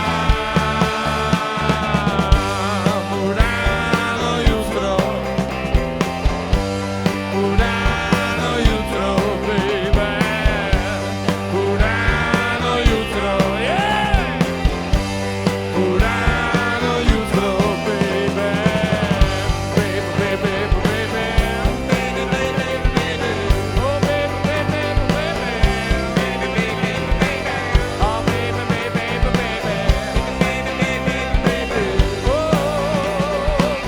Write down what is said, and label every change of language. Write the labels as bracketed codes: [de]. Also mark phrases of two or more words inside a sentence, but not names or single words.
[sr] U rano jutro, baby, u rano jutro, yeah! U rano jutro, [en] baby, baby, baby, baby, baby, baby, baby, oh baby, baby, baby, baby, baby, baby, oh baby, baby, baby, baby, baby, baby, oh